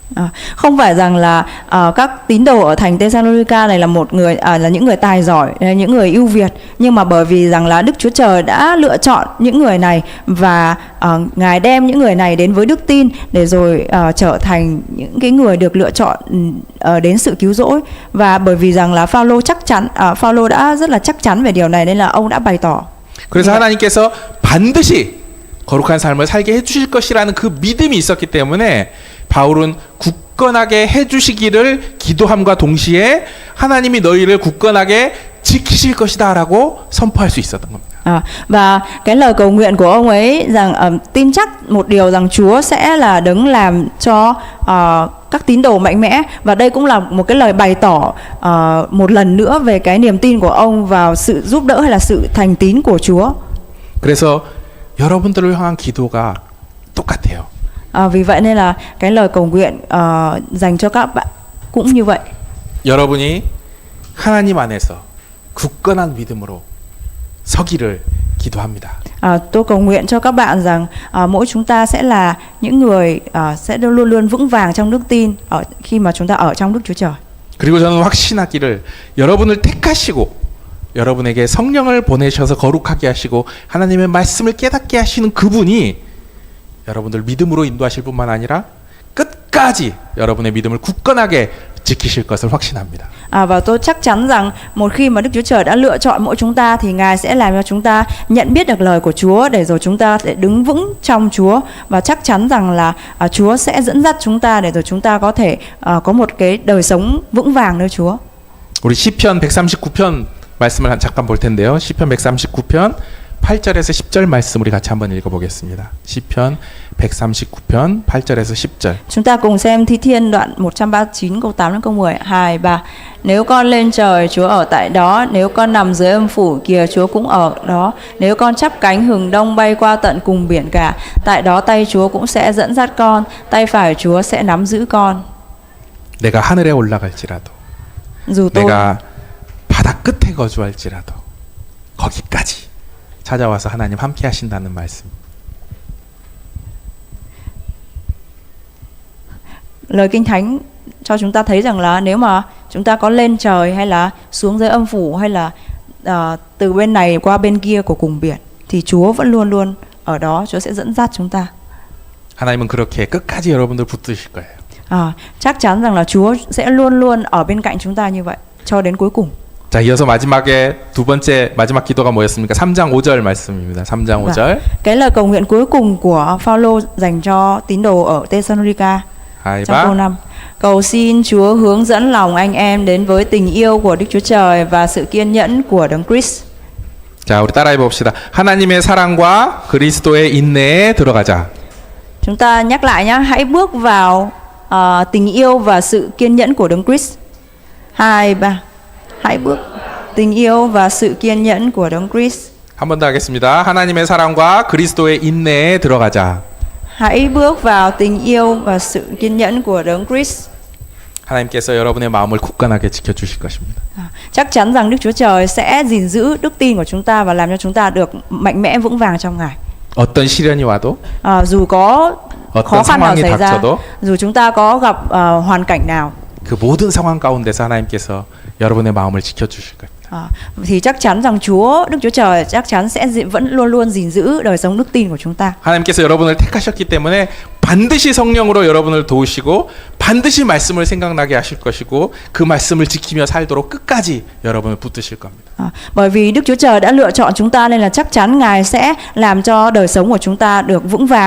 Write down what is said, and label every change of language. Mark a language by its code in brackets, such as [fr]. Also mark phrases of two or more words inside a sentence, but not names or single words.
[vi] Không phải rằng là các tín đồ ở thành Thessalonica này là một người là những người tài giỏi, những người ưu việt, nhưng mà bởi vì rằng là Đức Chúa Trời đã lựa chọn những người này và Ngài đem những người này đến với đức tin để rồi trở thành những cái người được lựa chọn đến sự cứu rỗi, và bởi vì rằng là Phaolô chắc chắn, Phaolô đã rất là chắc chắn về điều này nên là ông đã bày tỏ. [ko] 그래서 하나님께서 반드시 거룩한 삶을 살게 해주실 것이라는 그 믿음이 있었기 때문에 바울은 굳건하게 해주시기를 기도함과 동시에 하나님이 너희를 굳건하게 지키실 것이다라고 선포할 수 있었던 겁니다. [vi] Và cái lời cầu nguyện của ông ấy rằng tin chắc một điều rằng Chúa sẽ là đấng làm cho các tín đồ mạnh mẽ, và đây cũng là một cái lời bày tỏ một lần nữa về cái niềm tin của ông vào sự giúp đỡ hay là sự thành tín của Chúa. [ko] 그래서 여러분들을 향한 기도가 똑같아요. [vi] Vì vậy nên là cái lời cầu nguyện dành cho các bạn cũng như vậy. [ko] 여러분이 하나님 안에서 굳건한 믿음으로 서기를 기도합니다. [vi] Tôi cầu nguyện cho các bạn rằng mỗi chúng ta sẽ là những người sẽ luôn luôn vững vàng trong đức tin khi mà chúng ta ở trong Đức Chúa Trời. [ko] 그리고 저는 확신하기를 여러분을 택하시고 여러분에게 성령을 보내셔서 거룩하게 하시고 하나님의 말씀을 깨닫게 하시는 그분이 여러분들 믿음으로 인도하실 뿐만 아니라 끝까지 여러분의 믿음을 굳건하게 지키실 것을 확신합니다. [vi] Và tôi chắc chắn rằng một khi mà Đức Chúa Trời đã lựa chọn mỗi chúng ta thì Ngài sẽ làm cho chúng ta nhận biết được lời của Chúa, để rồi chúng ta sẽ đứng vững trong Chúa, và chắc chắn rằng là Chúa sẽ dẫn dắt chúng ta để rồi chúng ta có thể có một cái đời sống vững vàng nơi Chúa. [ko] 우리 시편 139편 말씀을 잠깐 볼 텐데요. 시편 139편 8절에서 10절 말씀 우리 같이 한번 읽어보겠습니다. 시편 139편 8절에서 10절. [vi] Chúng ta cùng xem Thi Thiên đoạn 139 câu 8 đến câu 10. 2, 3. Nếu con lên trời, Chúa ở tại đó. Nếu con nằm dưới âm phủ, kìa Chúa cũng ở đó. Nếu con chắp cánh hừng đông bay qua tận cùng biển cả, tại đó tay Chúa cũng sẽ dẫn dắt con, tay phải Chúa sẽ nắm giữ con. [ko] 내가 하늘에 올라갈지라도, [vi] Dù tôi [ko] 내가 바다 끝에 거주할지라도 거기까지 찾아와서 하나님 함께 하신다는 말씀. [vi] lời Kinh Thánh cho chúng ta thấy rằng là nếu mà chúng ta có lên trời hay là xuống dưới âm phủ, hay là từ bên này qua bên kia của cùng biển, thì Chúa vẫn luôn luôn ở đó, Chúa sẽ dẫn dắt chúng ta. [ko] 하나님은 그렇게 끝까지 여러분들 붙드실 거예요. [vi] Chắc chắn rằng là Chúa sẽ luôn luôn ở bên cạnh chúng ta như vậy cho đến cuối cùng. [ko] 자, 이어서 마지막에 두 번째 마지막 기도가 뭐였습니까? 3장 5절 말씀입니다. 3장 5절. [vi] Cái lời cầu nguyện cuối cùng của Phaolô dành cho tín đồ ở Thessalonica trong câu 5. Cầu xin Chúa hướng dẫn lòng anh em đến với tình yêu của Đức Chúa Trời và sự kiên nhẫn của Đấng Christ. [ko] 자, 우리 따라해 봅시다. 하나님의 사랑과 그리스도의 인내에 들어가자. [vi] Chúng ta nhắc lại nhé, hãy bước vào tình yêu và sự kiên nhẫn của Đấng Christ. 2, 3. Hãy bước tình yêu và sự kiên nhẫn của Đấng Christ. [ko] 한 번 더 하겠습니다. 하나님의 사랑과 그리스도의 인내에 들어가자. [vi] Hãy bước vào tình yêu và sự kiên nhẫn của Đấng Christ. [ko] 하나님께서 여러분의 마음을 굳건하게 지켜주실 것입니다. [vi] Chắc chắn rằng Đức Chúa Trời sẽ gìn giữ đức tin của chúng ta và làm cho chúng ta được mạnh mẽ vững vàng trong Ngài. [ko] 어떤 시련이 와도, [vi] dù có khó [ko] 어떤 [vi] khăn nào [ko] 상황이 [vi] xảy ra, [ko] 닥쳐도 [vi] dù chúng ta có gặp hoàn cảnh nào, [ko] 그 모든 상황 가운데서 하나님께서 여러분의 마음을 지켜주실 겁니다. [vi] Thì chắc chắn rằng Đức Chúa Trời chắc chắn sẽ vẫn luôn luôn gìn giữ đời sống đức tin của chúng ta. [ko] 하나님께서 여러분을 택하셨기 때문에 반드시 성령으로 여러분을 도우시고 반드시 말씀을 생각나게 하실 것이고 그 말씀을 지키며 살도록 끝까지 여러분을 붙드실 겁니다. [vi] Bởi vì Đức Chúa Trời đã lựa chọn chúng ta nên là chắc chắn Ngài sẽ làm cho đời sống của chúng ta được vững vàng.